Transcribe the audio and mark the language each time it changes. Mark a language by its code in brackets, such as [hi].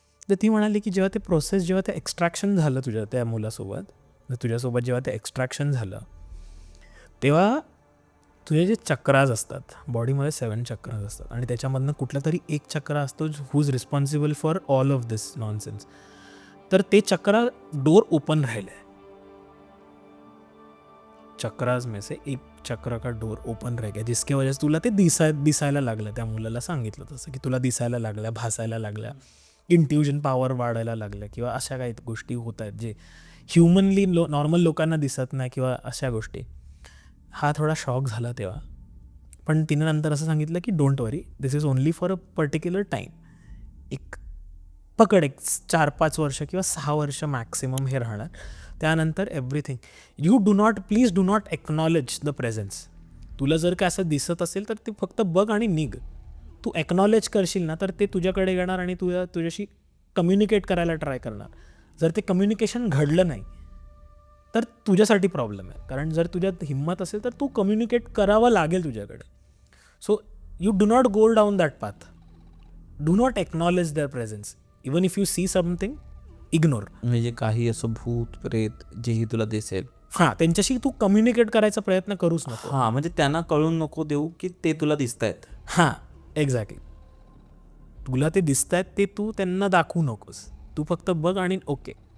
[mr] तर ती म्हणाली की जेव्हा ते प्रोसेस, जेव्हा ते एक्स्ट्रॅक्शन झालं तुझ्या त्या मुलासोबत, तुझ्यासोबत जेव्हा ते एक्स्ट्रॅक्शन झालं तेव्हा तुझे जे चक्राज असतात बॉडीमध्ये 7 चक्राज असतात आणि त्याच्यामधनं कुठला तरी एक चक्र असतो [en] Who is responsible for all of this nonsense. [mr] तर ते चक्रा डोर ओपन राहिले. [hi] चक्राज में से एक चक्र का डोर ओपन रह गया जिसके वजह से [mr] तुला ते दिसायला लागलं. त्या मुलाला सांगितलं तसं की तुला दिसायला लागल्या, भासायला लागल्या, इंट्युजन पॉवर वाढायला लागल्या किंवा अशा काही गोष्टी होत आहेत जे ह्युमनली नॉर्मल लोकांना दिसत नाही किंवा अशा गोष्टी. हा थोडा शॉक झाला तेव्हा. पण तिने नंतर असं सांगितलं की [en] Don't worry, this is only for a particular time. [mr] एक पकड एक 4-5 वर्ष किंवा 6 वर्ष मॅक्सिमम हे राहणार. [en] त्यानंतर everything please do not acknowledge the presence. [mr] तुला जर काय असं दिसत असेल तर ते फक्त बघ आणि निघ. तू एक्नॉलेज करशील ना तर ते तुझ्याकडे येणार आणि तुझ्याशी कम्युनिकेट करायला ट्राय करणार. जर ते कम्युनिकेशन घडलं नाही तर तुझ्यासाठी प्रॉब्लेम आहे. कारण जर तुझ्यात हिंमत असेल तर तू कम्युनिकेट करावं लागेल तुझ्याकडे. [en] So you do not go down that path. Do not acknowledge their presence. Even if you see something, ignore. [mr] म्हणजे काही असं भूत प्रेत जेही तुला दिसेल, हां, त्यांच्याशी तू कम्युनिकेट करायचा प्रयत्न करूच नको. हां, म्हणजे त्यांना कळून नको देऊ की ते तुला दिसत आहेत. हां, एक्झॅक्टली. तुला ते दिसत आहेत ते तू त्यांना दाखवू नकोस. तू फक्त बघ आणि ओके.